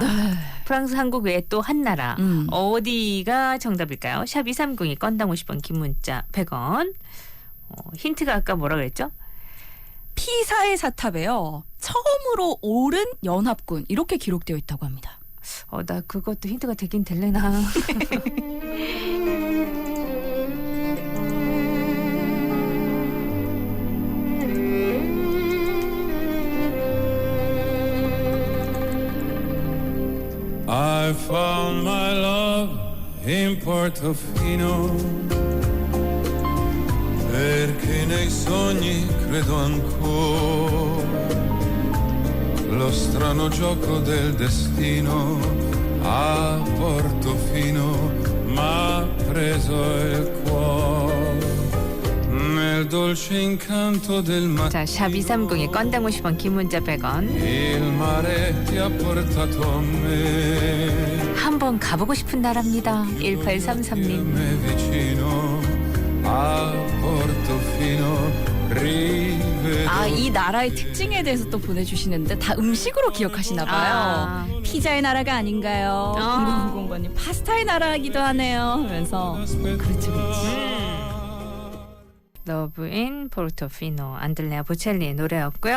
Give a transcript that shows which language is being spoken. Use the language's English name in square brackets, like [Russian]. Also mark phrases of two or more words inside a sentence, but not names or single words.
[Korean] 프랑스, 한국 외에 또 한 나라 어디가 정답일까요? 샵 230이 건당 50원, 긴 문자 100원. 힌트가 아까 뭐라 그랬죠? 피사의 사탑에요. 처음으로 오른 연합군 이렇게 기록되어 있다고 합니다. 나 그것도 힌트가 되긴 될래나. [English] I found my love in Portofino. [Italian] perché nei sogni credo ancora. Lo strano gioco del destino a Portofino m'ha preso il cuore nel dolce incanto del [Korean] 자, 샵 230에 건당 50원, 긴 문자 100원. [Italian] il mare ti ha portato a me. [Korean] 한번 가보고 싶은 나라입니다. 1833님. [Italian] me vicino a Portofino rivedo. [Korean] 아, 이 나라의 특징에 대해서 또 보내주시는데 다 음식으로 기억하시나 봐요. 피자의 나라가 아닌가요? 0990번님 파스타의 나라이기도 하네요 하면서 그렇지. 러브 인 포르토피노, 안들레아 보첼리의 노래였고요.